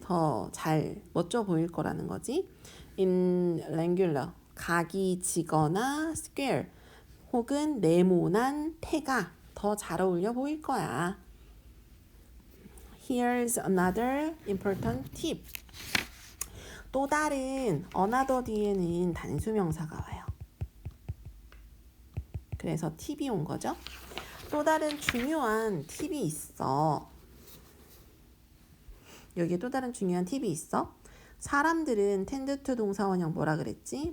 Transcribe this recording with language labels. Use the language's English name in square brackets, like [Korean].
[Korean] 더 잘 멋져 보일 거라는 거지. [English] In angular, [Korean] 각이 지거나 square 혹은 네모난 태가 더 잘 어울려 보일 거야. [English] Here's another important tip. [Korean] 또 다른 another 뒤에는 단수명사가 와요. 그래서 팁이 온 거죠. 또 다른 중요한 팁이 있어. 여기에 또 다른 중요한 팁이 있어. 사람들은 [English] tend to [Korean] 동사원형 뭐라 그랬지?